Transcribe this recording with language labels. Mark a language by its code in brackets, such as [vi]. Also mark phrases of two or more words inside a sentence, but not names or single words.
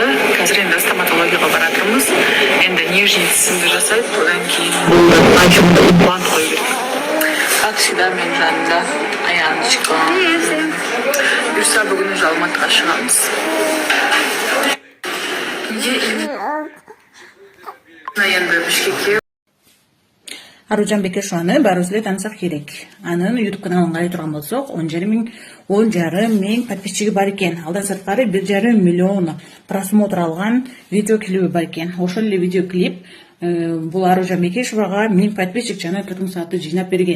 [kk] Қазір енді стоматологияға баратырмыз. Енді нижний тісімді жасайды, одан кейін началда имплант қою керек. [ru] Как всегда, [kk] мен жанымда Аяночка. Бұйырса бүгін уже Алматыға шығамыз. Енді Бішкекке [ky] Аружан Бекешеваны баарыбызды таанысак керек. Анын YouTube каналын карай турган болсок, 10,5 мың подписчиги бар экен. Алдан сырткары 1,5 миллион просмотр алган видео клиби бар экен. Ошол эле видео клип бул Аружан Бекешевага 1000 подписчик жана турмуш сааты жыйнап берген.